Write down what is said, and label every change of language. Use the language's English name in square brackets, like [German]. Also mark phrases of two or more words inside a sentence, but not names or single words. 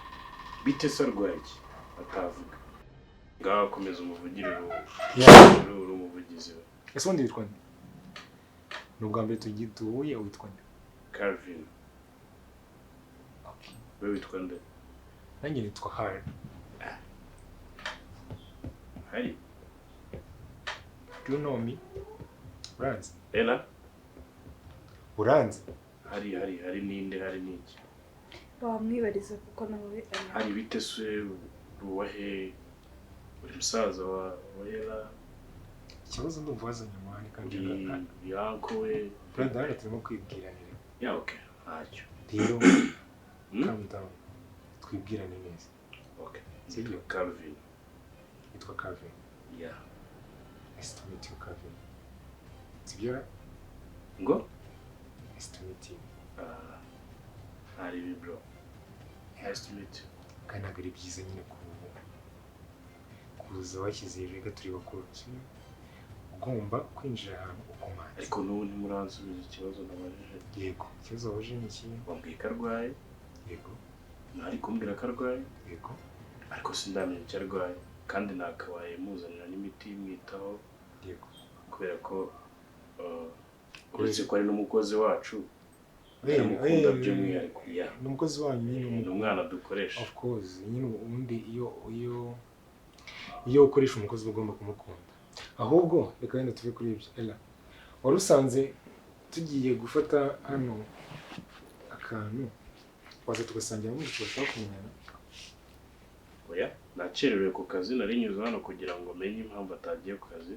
[Kinyarwanda] Bite se arwaye iki? Atavuga. Ngaho komeza umuvugire uri umuvugizi we. Ese undi witwa nde? Ni ubwa mbere duhuye witwa nde? Calvin. Okay. Wewe witwa nde? Nanjye nitwa Harry. Harry? [English] Do you know me? [Kinyarwanda] Uranzi? Ela? Uranzi? Hari ninde hari niki? Wamwibariza kuko nawe Hari bite se ruwahe uri musaza wa Ela? ikibazo ndumva wazanye amahane kandi yako we brother hano turimo kwibwiranira. ya okay ntacyo Rero [English] calm down. [Kinyarwanda] Twibwirane neza. okay sibyo Calvin Nitwa Calvin. yeah [English] Nice to meet you, Calvin. [Kinyarwanda] Sibyo? ngo [English] Nice to meet you. hari bro nice to meet you [Kinyarwanda] Kandi ntabwo ari byiza nyine kuza washyize ibiga turi bakuru. Ugomba kwinjira ahantu ukomanze. ariko n'ubu ntimuransubiza ikibazo nabajije. Yego. Ikibazo waje ni iki? wambwiye ko arwaye. Yego. ntari kumbwira ko arwaye. Yego. ariko sindamenya icyo arwaye kandi nakabaye muzanira n'imiti imwitaho. Yego. kubera ko uretse ko ari n'umukozi wacu Mukunda by'umwihariko. Ni umukozi wanyu nyine. ni umwana dukoresha. [English] Of course. [Kinyarwanda] Nyine ubundi iyo ukoresha umukozi ugomba kumukunda. Ahubwo reka wenda tuve kuri ibyo. Ella, wari usanze tugiye gufata hano akantu waza tugasangira muri turashaka kumenyana. oya nacerewe ku kazi nari nyuze hano kugira ngo menye impamvu atagiye ku kazi.